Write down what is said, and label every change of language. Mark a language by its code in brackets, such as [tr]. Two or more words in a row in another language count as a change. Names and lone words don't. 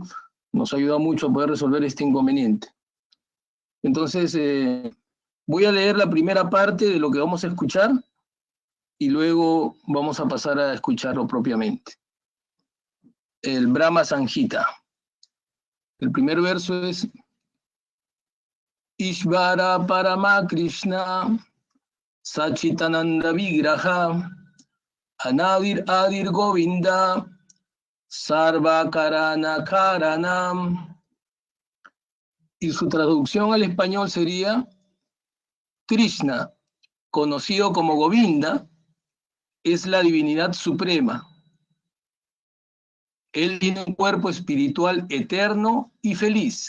[es] Nos ayuda mucho a poder resolver este inconveniente. Entonces, voy a leer la primera parte de lo que vamos a escuchar y luego vamos a pasar a escucharlo propiamente. El Brahma Sanjita. El primer verso es [sa] ईश्वर परम कृष्ण सच्चिदानन्द विग्रह अनादिर् आदिर् गोविन्द सर्व कारण कारणम्. [es] Y su traducción al español sería: Krishna, conocido como Govinda, es la divinidad suprema. Él tiene un cuerpo espiritual eterno y feliz.